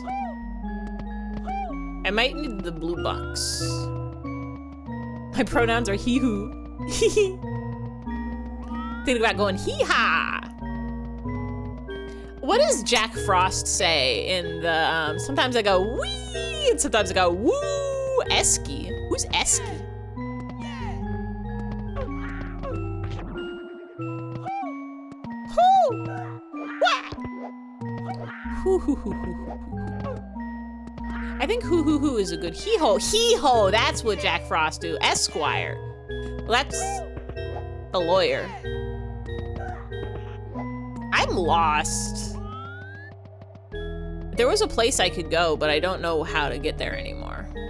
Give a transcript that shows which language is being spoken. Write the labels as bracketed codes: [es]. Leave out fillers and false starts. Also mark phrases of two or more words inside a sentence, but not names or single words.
[en] I might need the blue bucks. My pronouns are he-hoo. Hee-hee. Thinking about going hee-ha. What does Jack Frost say in the, sometimes I go wee, and sometimes I go woo, esky. Who's esky? Hoo! Wah! Hoo hoo hoo hoo hoo hoo. I think hoo hoo hoo is a good hee-ho. Hee-ho, that's what Jack Frost do. Esquire. Well, that's a lawyer. I'm lost. There was a place I could go, but I don't know how to get there anymore.